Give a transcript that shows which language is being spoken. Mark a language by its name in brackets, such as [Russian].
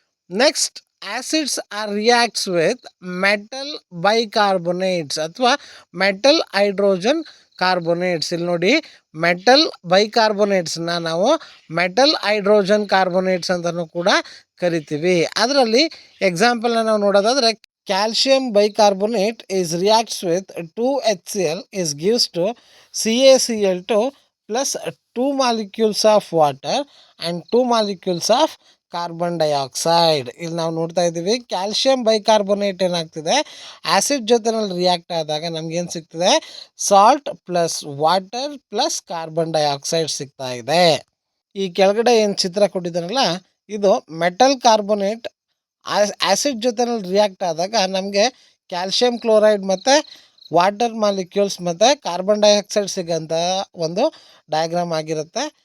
[English] next acids are reacts with metal bicarbonates [Kannada] ಅಥವಾ [English] Metal hydrogen carbonates. [Kannada] ಇಲ್ಲಿ ನೋಡಿ metal ಬೈಕಾರ್ಬೋನೇಟ್ಸ್ನ ನಾವು ಮೆಟಲ್ ಹೈಡ್ರೋಜನ್ ಕಾರ್ಬೋನೇಟ್ಸ್ ಅಂತಲೂ ಕೂಡ ಕರಿತೀವಿ. ಅದರಲ್ಲಿ ಎಕ್ಸಾಂಪಲ್ನ ನಾವು ನೋಡೋದಾದರೆ [English] Calcium bicarbonate is reacts with 2HCl is gives to CaCl2 plus 2 molecules of water and 2 molecules of carbon dioxide. [Kannada] ಇಲ್ಲಿ ನಾವು ನೋಡ್ತಾ ಇದ್ದೀವಿ ಕ್ಯಾಲ್ಶಿಯಂ ಬೈಕಾರ್ಬೋನೇಟ್ ಏನಾಗ್ತಿದೆ ಆ್ಯಸಿಡ್ ಜೊತೆನಲ್ಲಿ ರಿಯಾಕ್ಟ್ ಆದಾಗ ನಮಗೇನು ಸಿಗ್ತದೆ salt plus water plus carbon dioxide ಸಿಗ್ತಾ ಇದೆ. ಈ ಕೆಳಗಡೆ ಏನು ಚಿತ್ರ ಕೊಟ್ಟಿದ್ದಾನಲ್ಲ ಇದು ಮೆಟಲ್ ಕಾರ್ಬೋನೇಟ್ ಆ್ಯಸಿಡ್ ಜೊತೆನಲ್ಲಿ ರಿಯಾಕ್ಟ್ ಆದಾಗ ನಮಗೆ ಕ್ಯಾಲ್ಶಿಯಂ ಕ್ಲೋರೈಡ್ ಮತ್ತು ವಾಟರ್ ಮಾಲಿಕ್ಯೂಲ್ಸ್ ಮತ್ತು ಕಾರ್ಬನ್ ಡೈಆಕ್ಸೈಡ್ ಸಿಗೋಂಥ ಒಂದು ಡಯಾಗ್ರಾಮ್ ಆಗಿರುತ್ತೆ.